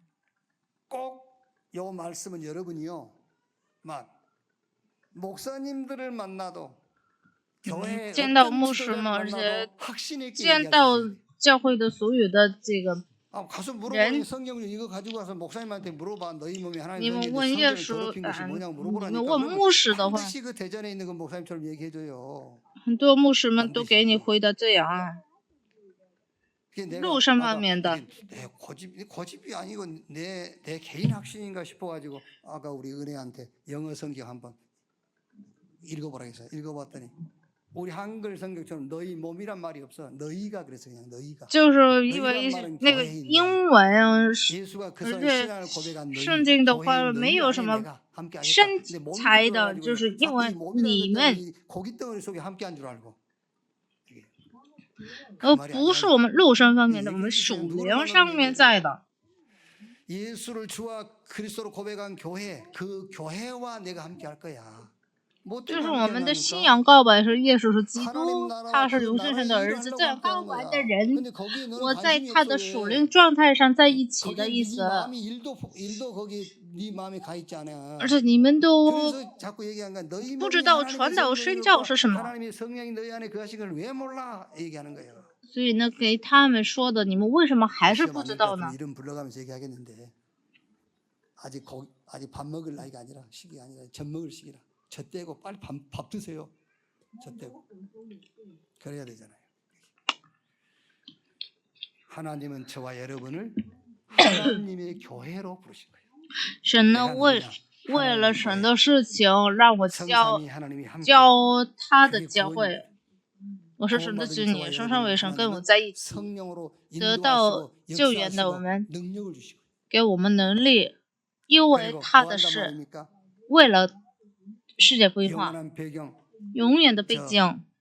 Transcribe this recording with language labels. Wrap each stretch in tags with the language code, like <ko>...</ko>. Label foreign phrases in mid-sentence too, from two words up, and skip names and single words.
<zh>见到牧师们，而且见到教会的所有的这个人，你们问耶稣，你们问牧师的话，很多牧师们都给你回答这样。肉身方面的。</zh> <ko>고집이 아니고 내 개인 확신인가 싶어가지고 아까 우리 은혜한테 영어 성경 한번 읽어보라 해서 읽어봤더니 우리 한글 성경처럼 너희 몸이란 말이 없어. 너희가 그래서 그냥 너희가.</ko> <zh>就是因为那个英文，而且圣经的话没有什么身材的，就是因为你们。不是我们肉身方面的，我们属灵上面在的。</zh> <ko>예수를 주와 그리스도로 고백한 교회, 그 교회와 내가 함께 할 거야.</ko> <zh>就是我们的信仰告白是耶稣是基督，他是永生神的儿子。这样告白的人，我在他的属灵状态上在一起的意思。而且你们都不知道传道宣教是什么。所以呢，给他们说的，你们为什么还是不知道呢？</zh> <ko>아직 밥 먹을 나이가 아니라 시기가 아니라 젖 먹을 시기라. 젖 떼고 빨리 밥 드세요. 젖 떼고 그래야 되잖아요. 하나님은 저와 여러분을 하나님의 교회로 부르신 거예요.</ko> <zh>神呢为了神的事情让我教他的教会。我是神的子女，升上为神，跟我在一起，得到救援的我们，给我们能力，因为他的事，为了世界规划，永远的背景，</zh>